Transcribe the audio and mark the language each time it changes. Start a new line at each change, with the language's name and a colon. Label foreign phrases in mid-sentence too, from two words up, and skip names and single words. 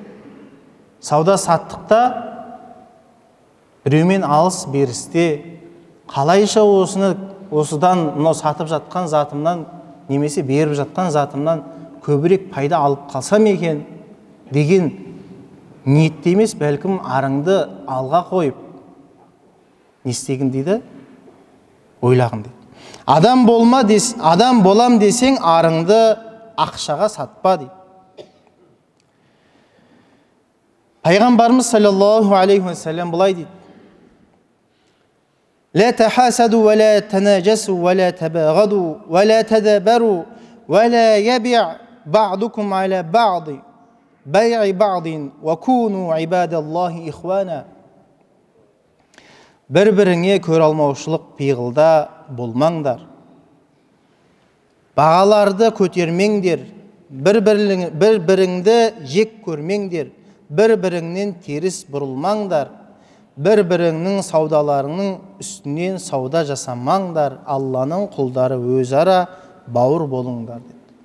Kazakh: Яғни сауда саттықта біреумен алыс берісте қалайша осыдан мынау сатып жатқан затымнан немесе беріп жатқан затымнан көбірек пайда алып қалсам екен деген ниетте емес, бәлкім арыңды алға қойып не істегін дейді, ойлағын дейді. Адам болам десең арыңды ақшаға сатпа дейді. Пайғамбарымыз
Arabic: صلى الله عليه وسلم
Kazakh: былай дейді:
Arabic: لا تحاسدوا ولا تناجسوا ولا تباغضوا ولا تدابروا ولا يبيع بعضكم على بعض بيع بعض وكونوا عباد الله إخوانا.
Kazakh: Бір-біріңе көр алмаушылық пиғылда болмаңдар. Бағаларды көтермеңдер, бір-біріңді жек көрмеңдер, бір-біріңнен теріс бұрылмаңдар. Бір-біріңнің саудаларының үстінен сауда жасамаңдар, Алланың құлдары өзара бауыр болыңдар деді.